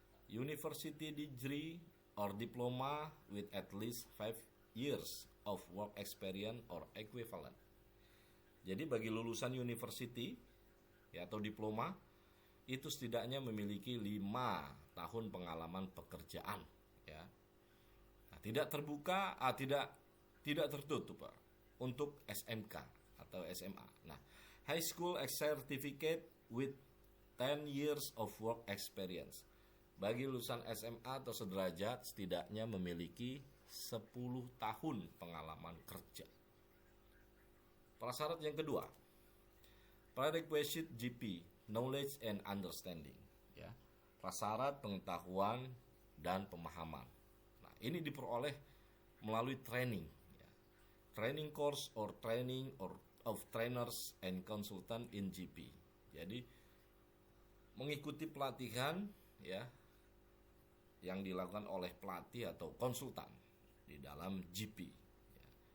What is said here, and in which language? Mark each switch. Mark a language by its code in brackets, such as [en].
[en] University degree or diploma with at least 5 years of work experience or equivalent. [id] Jadi bagi lulusan university ya atau diploma itu setidaknya memiliki 5 tahun pengalaman pekerjaan ya. Nah, tidak terbuka, tidak tertutup Pak, untuk SMK atau SMA. [en] Nah, high school certificate with 10 years of work experience. [id] Bagi lulusan SMA atau sederajat setidaknya memiliki 10 tahun pengalaman kerja. Prasyarat yang kedua, [en] prerequisite GP knowledge and understanding [id] ya. Prasyarat pengetahuan dan pemahaman. Nah, ini diperoleh melalui training ya. [en] Training course or training or of trainers and consultant in GP. [id] Jadi mengikuti pelatihan ya yang dilakukan oleh pelatih atau konsultan di dalam GP ya.